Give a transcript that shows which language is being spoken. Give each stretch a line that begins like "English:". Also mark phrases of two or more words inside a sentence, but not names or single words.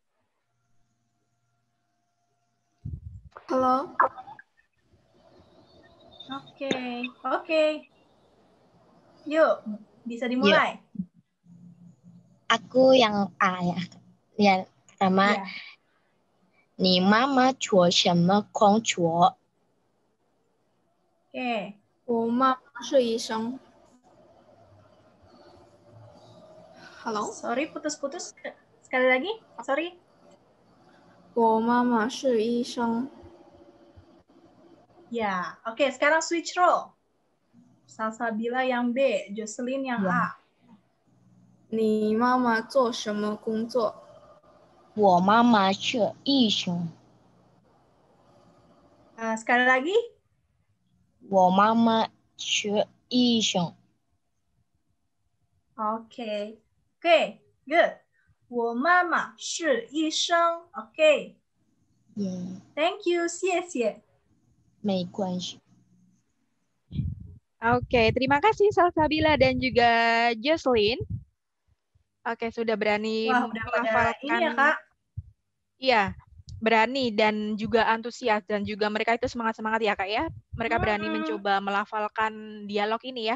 Indonesian: Halo. Oke, oke. Yuk, bisa dimulai. Aku yang A ya. Yang pertama, Ya.
Chinese: 你妈妈做什么工作？
Indonesian: Oke.
Chinese: 我妈妈是医生。Hello，
Indonesian: Sorry, putus-putus. Sekali lagi, sorry.
Chinese: 我妈妈是医生。
Indonesian: Ya, oke. Sekarang
English: switch role.
Indonesian: Salsabila yang B, Jocelyn yang A.
Chinese: 你妈妈做什么工作？我妈妈是医生。
Indonesian: Sekali lagi.
Chinese: 我妈妈是医生。
Indonesian: Oke. Oke, good.
Chinese: 我妈妈是医生。Oke.
English: Thank you,
Chinese: 谢谢。没关系。
Indonesian: Oke, terima kasih Salsabila dan juga Jocelyn. Oke, sudah berani Wah, udah pada melafalkan. ini ya, Kak. Iya, berani dan juga antusias dan juga mereka itu semangat-semangat ya, Kak ya. Mereka berani mencoba melafalkan dialog ini ya.